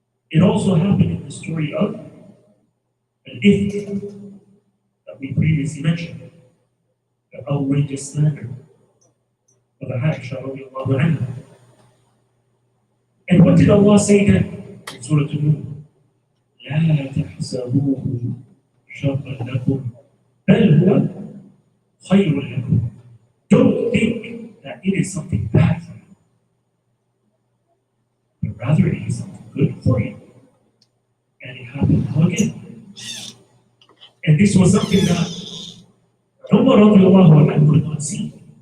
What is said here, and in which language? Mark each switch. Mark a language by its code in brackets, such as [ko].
[en] It also happened in the story of Al-Ifk that we previously mentioned, the outrageous slander of Aisha radiallahu anha. And what did Allah say then in Surah An-Nur? [ar] لا تحسبوه شرا لكم بل هو خير لكم. [en] Don't think that it is something bad for you, but rather it is something good for you. And it happened now again. And this was something that Umar radiallahu anhu could not see.